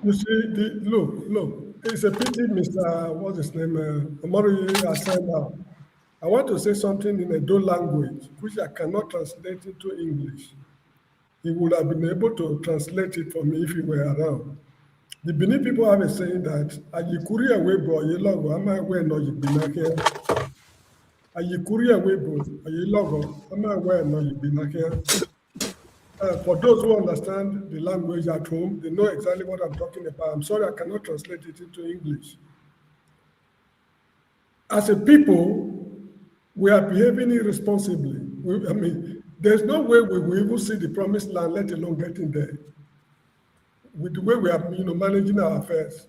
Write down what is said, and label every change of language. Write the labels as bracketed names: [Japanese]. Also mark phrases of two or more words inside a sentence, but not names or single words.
[English] You see, look, it's a pity Mr. What's his name? Omori has signed out. I want to say something in a Edo language, which I cannot translate into English. He would have been able to translate it for me if he were around. The Benin people have a saying that [Bini] Ayikuri Awebo Ayelogo Ama we no Yibinakia. Ayikuri Awebo Ayelogo Ama we no Yibinakia. [English] For those who understand the language at home, they know exactly what I'm talking about. I'm sorry I cannot translate it into English. As a people, we are behaving irresponsibly. I mean, there's no way we will even see the promised land, let alone getting there, with the way we are managing our affairs.